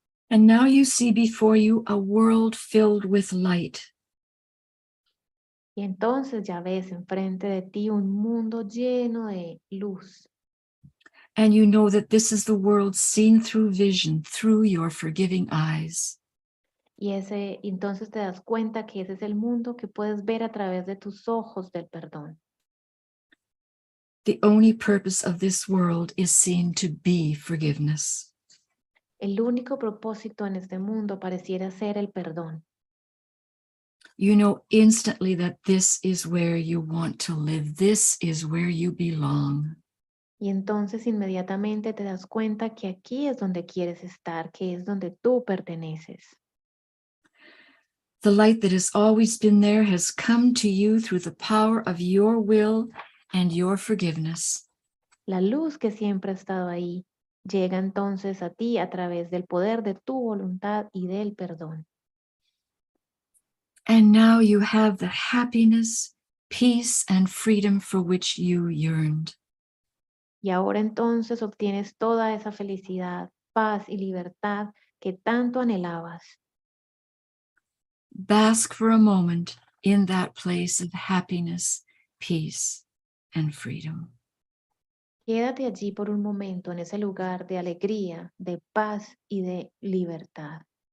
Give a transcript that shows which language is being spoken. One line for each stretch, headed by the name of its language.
English: And now you see before you a world filled with light.
Spanish: Y entonces ya ves enfrente de ti un mundo lleno de luz.
English: And you know that this is the world seen through vision, through your forgiving eyes.
Spanish: Y entonces te das cuenta que ese es el mundo que puedes ver a través de tus ojos del perdón.
English: The only purpose of this world is seen to be forgiveness.
Spanish: El único propósito en este mundo pareciera ser el perdón.
English: You know instantly that this is where you want to live. This is where you belong.
Spanish: Y entonces inmediatamente te das cuenta que aquí es donde quieres estar, que es donde tú perteneces.
English: The light that has always been there has come to you through the power of your will and your forgiveness.
Spanish: La luz que siempre ha estado ahí llega entonces a ti a través del poder de tu voluntad y del perdón.
English: And now you have the happiness, peace, and freedom for which you yearned.
Spanish: Y ahora entonces obtienes toda esa felicidad, paz y libertad que tanto anhelabas.
English: Bask for a moment in that place of happiness, peace, and freedom.
Spanish: Quédate allí por un momento en ese lugar de alegría, de paz y de libertad.